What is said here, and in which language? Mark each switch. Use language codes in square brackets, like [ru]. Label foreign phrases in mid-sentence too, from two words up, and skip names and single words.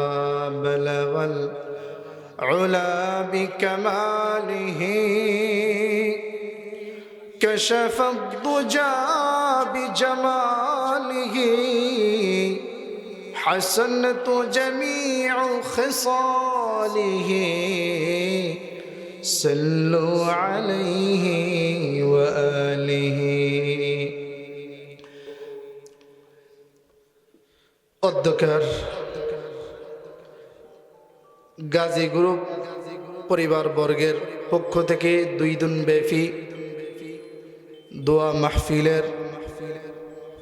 [ar] بلغ العلا بکمالہ کشف الضجا بجمالہ حسنت جمیع خصالہ صلوا علیہ وآلہ. [bn] অধ্যক্ষের গাজী গ্রুপ পরিবার বর্গের পক্ষ থেকে 2 দিন ব্যাপী দোয়া মাহফিলের